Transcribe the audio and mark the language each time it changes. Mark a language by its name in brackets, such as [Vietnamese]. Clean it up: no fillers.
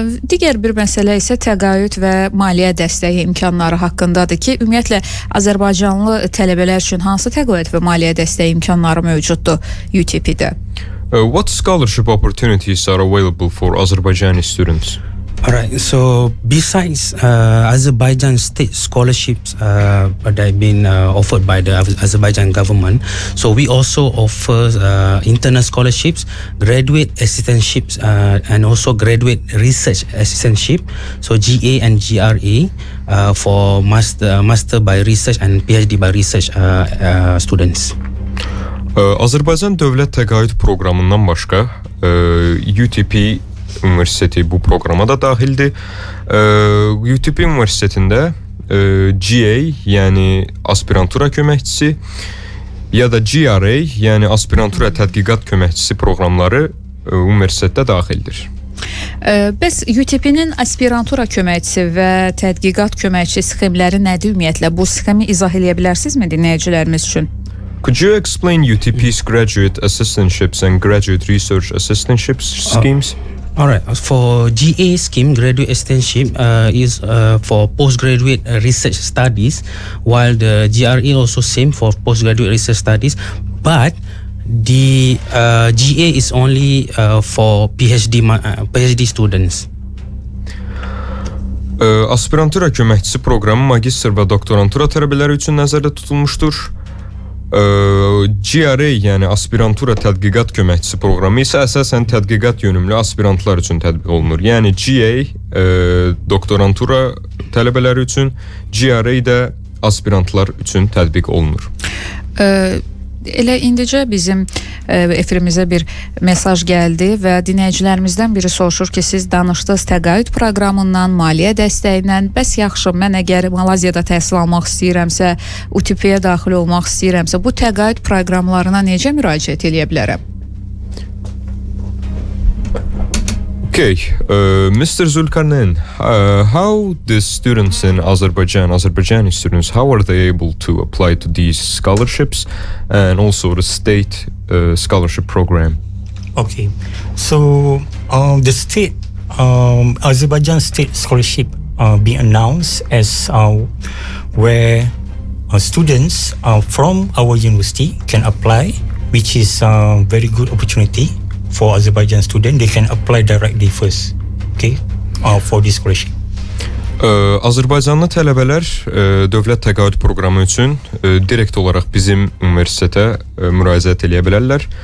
[Azerbaijani] Digər bir məsələ isə təqaüd və maliyyə dəstəyi imkanları haqqındadır ki, ümumiyyətlə Azərbaycanlı tələbələr üçün hansı təqaüd və maliyyə dəstəyi imkanları mövcuddur UTP-də? [English] What scholarship opportunities are available for Azerbaijani students? Alright, so besides Azerbaijan state scholarships that have been offered by the Azerbaijan government, so we also offer internal scholarships, graduate assistantships, and also graduate research assistantship, so GA and GRA for master by research and PhD by research students. [Azerbaijani] Azərbaycan Dövlət Təqaüd Proqramından başqa UTP Universiteti bu proqrama da daxildir. UTP Universitetində GA, yəni aspirantura köməkçisi ya da GRA, yəni aspirantura tədqiqat köməkçisi proqramları universitetdə daxildir. Bəs UTP-nin aspirantura köməkçisi və tədqiqat köməkçisi sxemləri nədir ümumiyyətlə? Bu sxemi izah edə bilərsinizmi dinləyicilərimiz üçün? [English] Could you explain UTP's graduate assistantships and graduate research assistantships schemes? All right. For GA scheme, graduate assistantship is for postgraduate research studies, while the GRE also same for postgraduate research studies, but the GA is only for PhD students. [Azerbaijani] Aspirantura köməkçisi proqramı magistr və doktorantura tələbələri üçün nəzərdə tutulmuşdur. GRE, yəni aspirantura tədqiqat köməkçisi proqramı isə əsasən tədqiqat yönümlü aspirantlar üçün tətbiq olunur. Yəni GA doktorantura tələbələri üçün, GRE də aspirantlar üçün tətbiq olunur. Elə indicə bizim efirimizə bir mesaj gəldi və dinləyicilərimizdən biri soruşur ki, siz danışdınız təqaüd proqramından, maliyyə dəstəyindən. Bəs yaxşı, mən əgər Malayziyada təhsil almaq istəyirəmsə, UTP-yə daxil olmaq istəyirəmsə, bu təqaüd proqramlarına necə müraciət edə bilərəm? [English] Okay, Mr. Zulkarnain, how the students in Azerbaijani students, how are they able to apply to these scholarships and also the state scholarship program? Okay, so the state, Azerbaijan state scholarship being announced as where students from our university can apply, which is a very good opportunity. For Azerbaijan student, they can apply directly first, okay, for this scholarship. [Azerbaijani] Azərbaycanlı tələbələr dövlət təqaüd proqramı üçün direkt olaraq bizim universitetə müraciət edə bilərlər.